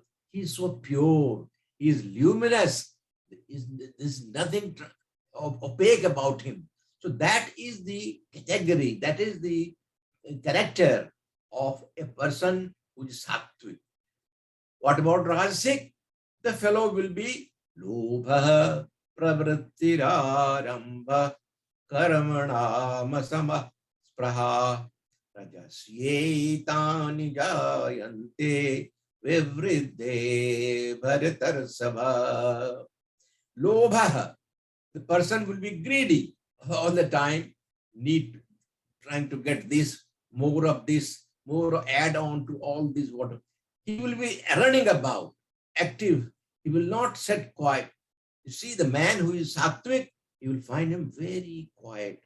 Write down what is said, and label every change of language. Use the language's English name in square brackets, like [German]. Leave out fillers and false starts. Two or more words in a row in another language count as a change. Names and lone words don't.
[English] He is so pure. He is luminous. There is nothing opaque about him. So that is the category, that is the character of a person who is sattvic. What about rajasic? The fellow will be [Sanskrit] लोभ प्रवृत्तिरारम्भ कर्मणाम् स्पृहा रजस्येतानि जायन्ते विवृद्धे भरतर्षभ. [English] Lobha, the person will be greedy all the time, trying to get this, more add on to all this water. He will be running about, active. He will not sit quiet. You see, the man who is sattvic, you will find him very quiet.